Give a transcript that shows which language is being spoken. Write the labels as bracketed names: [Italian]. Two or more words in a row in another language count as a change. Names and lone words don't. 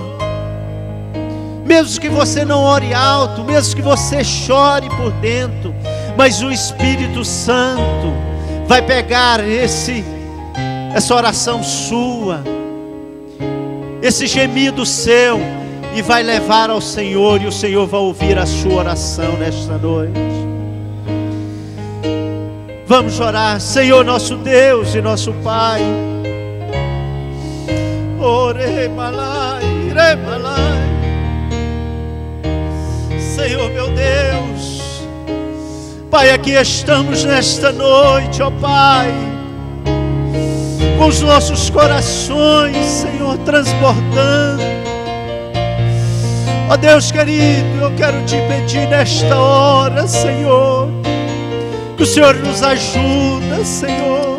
[Portuguese] Mesmo que você não ore alto, mesmo que você chore por dentro, mas o Espírito Santo vai pegar essa oração sua, esse gemido seu, e vai levar ao Senhor, e o Senhor vai ouvir a sua oração nesta noite. Vamos orar. Senhor nosso Deus e nosso Pai, ore malai, re malai. Senhor meu Deus, Pai, aqui estamos nesta noite, ó Pai, com os nossos corações, Senhor, transbordando Ó Deus querido, eu quero te pedir nesta hora, Senhor, que o Senhor nos ajuda, Senhor.